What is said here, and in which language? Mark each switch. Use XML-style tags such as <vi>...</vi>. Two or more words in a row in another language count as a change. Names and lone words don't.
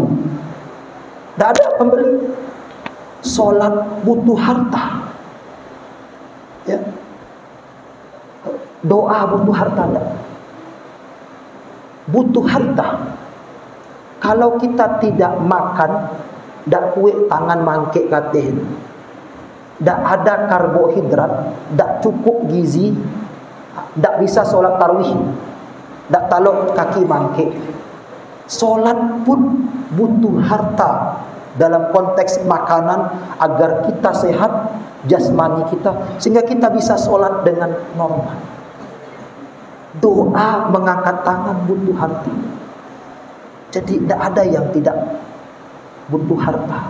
<id>Tidak ada pembeli. Solat butuh harta. Ya. Doa butuh harta tak? Butuh harta.</id> <min>Kalau kita tidak makan, dak kuih tangan mangkek katih, dak ada karbohidrat, dak cukup gizi, dak bisa solat tarawih, dak talok kaki mangkek.</min> <id>Solat pun butuh harta dalam konteks makanan agar kita sehat jasmani kita, sehingga kita bisa solat dengan normal. Doa mengangkat tangan butuh harta. Jadi tidak ada yang tidak butuh harta.</id>